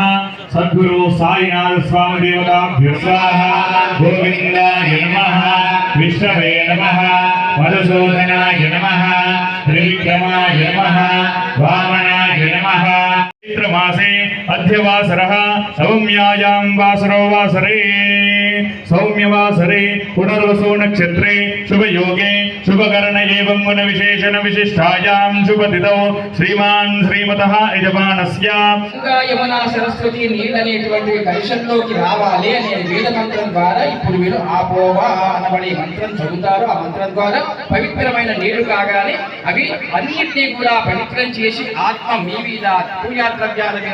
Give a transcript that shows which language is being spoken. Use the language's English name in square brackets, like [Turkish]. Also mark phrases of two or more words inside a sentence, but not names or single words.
[Sanskrit] सद्गुरु साईनाथ स्वामी देवताभ्यो स्वाहा गोविंदाय नमः विष्णवे नमः मधुसूदनाय नमः त्रिविक्रमाय नमः वामनाय नमः चैत्रमासे अध्यवासरः सौम्यायां वासरो वासरे सौम्यवासरे पुनर्वसु नक्षत्रे शुभयोगे शुभकर्ण एवं गुण विशेषण विशिष्टायां शुभतिथौ श्रीमान् श्रीमतः यजमानस्य [Telugu] యమునా సరస్వతి నీళ్ళనేటువంటి పరిషత్లోకి రావాలి అనే వేద మంత్రం ద్వారా ఇప్పుడు వీళ్ళు ఆపోవా అనబడే మంత్రం చదువుతారు. ఆ మంత్రం ద్వారా పవిత్రమైన నీళ్లు కాగానే అవి అన్నిటినీ కూడా పవిత్రం చేసి ఆత్మ మీ మీద పూజా ద్రవ్యాల మీద